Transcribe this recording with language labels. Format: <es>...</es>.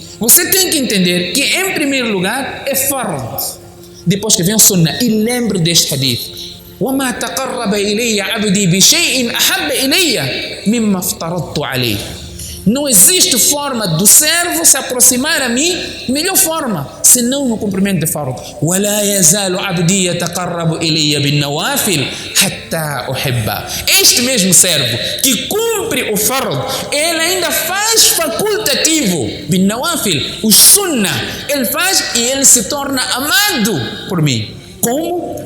<pt>Você tem que entender que, em primeiro lugar, é fard. Depois que vem o sunnah, e lembre deste hadith:</pt> <ar>وَمَا تَقَرَّبَ إِلَيَّ عَبْدِي بِشَيْءٍ أَحَبَّ إِلَيَّ مِمَّا افْتَرَضْتُ عَلَيْهِ.</ar> <pt>Não existe forma do servo se aproximar a mim, melhor forma, senão no cumprimento de fard.</pt> <ar>وَلَا يَزَالُ عَبْدِي يَتَقَرَّبُ إِلَيَّ بِالنَّوَافِلِ حَتَّى أُحِبَّهُ.</ar> <pt>Este mesmo servo que cumpre o fard, ele ainda faz facultativo, بالنوافل, o sunnah, ele faz e ele se torna amado por mim. Como?</pt>